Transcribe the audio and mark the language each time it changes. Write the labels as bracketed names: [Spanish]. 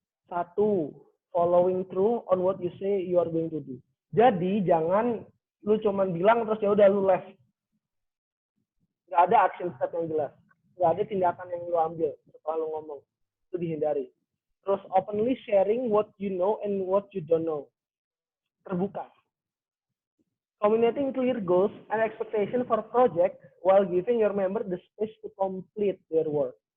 [English] 1, following through on what you say you are going to do. [Indonesian] Jadi jangan lu cuman bilang terus ya udah lu left. Nggak ada action step yang jelas. Nggak ada tindakan yang lu ambil setelah lu ngomong. Itu dihindari. Terus [English] openly sharing what you know and what you don't know. [Indonesian] Terbuka. [English] Communicating clear goals and expectation for project while giving your member the space to complete their work.